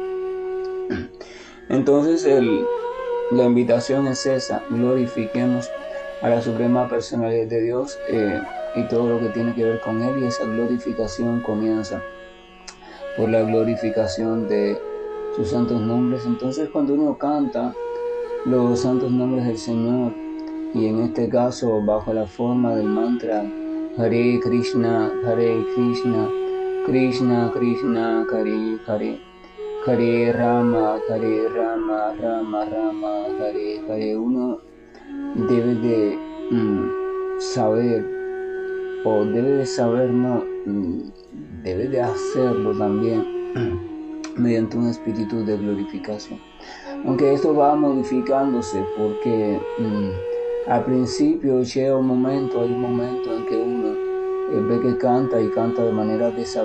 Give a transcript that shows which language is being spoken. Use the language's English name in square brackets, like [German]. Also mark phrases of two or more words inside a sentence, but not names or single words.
[Spanish] Entonces, la invitación es esa: glorifiquemos a la suprema personalidad de Dios y todo lo que tiene que ver con Él, y esa glorificación comienza por la glorificación de sus santos nombres. Entonces, cuando uno canta los santos nombres del Señor, y en este caso bajo la forma del mantra [Sanskrit] हरे कृष्ण, कृष्ण कृष्ण हरे हरे हरे राम राम राम हरे हरे, [Spanish] uno debe de saber, o debe de hacerlo también mediante un espíritu de glorificación. Aunque esto va modificándose, porque al principio hay un momento en que uno ve que canta y canta de manera desabrida,